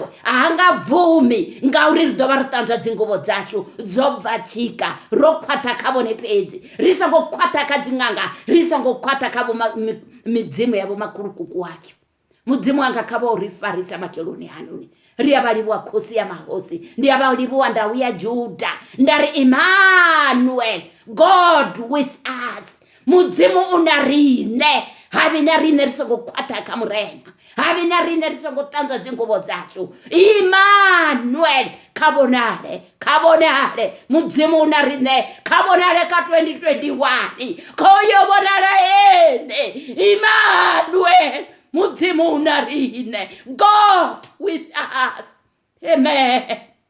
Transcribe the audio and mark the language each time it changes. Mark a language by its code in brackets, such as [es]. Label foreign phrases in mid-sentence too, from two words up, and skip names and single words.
[ve] A hanga bvumi ngauri ri ḓo vha ri ṱanzwa dzinguvho dzashu dzo bvathika ro khwaṱha kha vhone fhedzi. Ri songo khwaṱha kha dziṅanga, ri songo khwaṱha kha midzimu ya vho makhulukuku washu. Mudzimu wanga kha vha uri farisa matsheloni hanoni. Ri a vha livhuwa khosi ya mahosi, ndi a vha livhuwa ndau ya Juda. Nda ri Emmanuel, [en] God with us. [ve] Mudzimu una rine, havi na rine ri songo khwaṱha kha murena, havi na rine ri songo ṱanzwa dzinguvho dzashu. Emmanuel, kha vhonale mudzimu una rine, kha vhonale ka 2021, kho yo vhonala ene. Emmanuel, mudzimu una rine, [en] God with us. Amen.